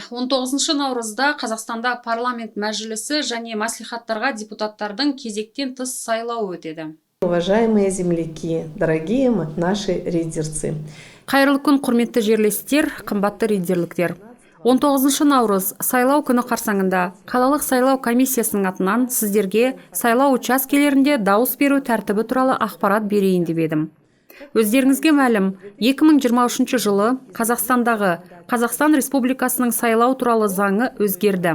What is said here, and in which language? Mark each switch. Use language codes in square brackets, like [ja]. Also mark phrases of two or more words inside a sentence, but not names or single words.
[kk] 19 наурызда Қазақстанда парламент мәжілісі және мәслихаттарға депутаттардың кезектен тыс сайлауы өтеді. [ru] Уважаемые земляки, дорогие наши ридерцы. [kk] Қайырлы күн, құрметті жерлестер, қымбатты ридерліктер. 19 наурыз сайлау күні қарсаңында қалалық сайлау комиссиясының атынан сіздерге сайлау учаскелерінде дауыс беру тәртібі туралы ақпарат берейін деп едім. Өздеріңізге мәлім, 2023 жылы Қазақстандағы Қазақстан Республикасының сайлау туралы заңы өзгерді.